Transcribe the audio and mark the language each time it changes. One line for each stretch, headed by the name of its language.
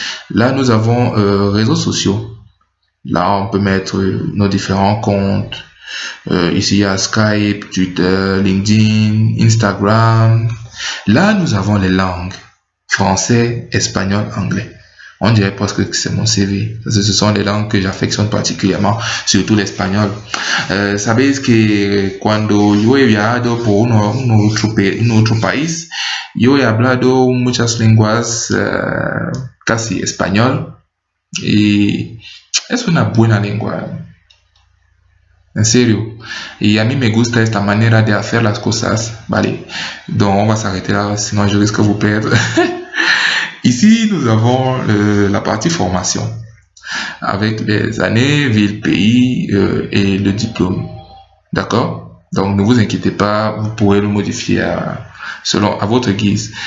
French: Là, nous avons réseaux sociaux. Là, on peut mettre nos différents comptes. Ici, il y a Skype, Twitter, LinkedIn, Instagram. Là, nous avons les langues. Français, espagnol, anglais. On dirait presque que c'est mon CV. Ce sont les langues que j'affectionne particulièrement, surtout l'espagnol.
Spanish: Sabéis que cuando yo he viajado por un otro país, yo he hablado muchas lenguas casi español y es una buena lengua. En serio. Y a mí me gusta esta manera de hacer las cosas. Vale.
French: Donc on va s'arrêter là, sinon je risque de vous perdre. Ici, nous avons la partie formation avec les années, ville, pays et le diplôme. D'accord? Donc, ne vous inquiétez pas, vous pourrez le modifier à votre guise.